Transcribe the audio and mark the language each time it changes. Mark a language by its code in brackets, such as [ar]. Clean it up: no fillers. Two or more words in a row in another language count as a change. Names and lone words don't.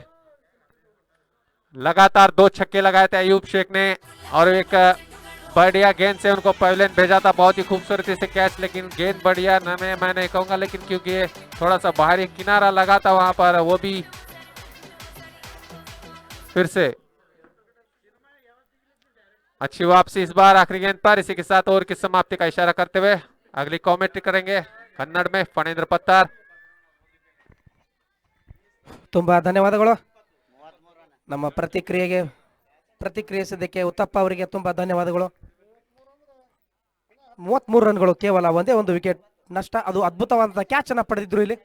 [hi] लगातार 2 छक्के लगाए थे अयूब शेख ने और एक बढ़िया गेंद से उनको पवेलियन भेजा था, बहुत ही खूबसूरती से कैच, लेकिन गेंद बढ़िया मैं नहीं कहूंगा, लेकिन क्योंकि ये थोड़ा सा बाहरी किनारा लगा था वहां पर, वो भी फिर से अच्छी वापसी इस बार आखिरी गेंद पर। इसी के साथ ओवर की समाप्ति का इशारा करते हुए अगली कमेंट्री करेंगे कन्नड़ में फणेंद्र पत्तार। [kn] ತುಂಬಾ ಧನ್ಯವಾದಗಳು. ನಮ್ಮ ಪ್ರತಿಕ್ರಿಯಿಸಿದ್ದಕ್ಕೆ ಉತ್ತಪ್ಪ ಅವರಿಗೆ ತುಂಬಾ ಧನ್ಯವಾದಗಳು. 33 ರನ್ಗಳು, ಕೇವಲ ಒಂದೇ ಒಂದು ವಿಕೆಟ್ ನಷ್ಟ. ಅದು ಅದ್ಭುತವಾದ ಕ್ಯಾಚ್ ಅನ್ನ ಪಡೆದಿದ್ರು ಇಲ್ಲಿ.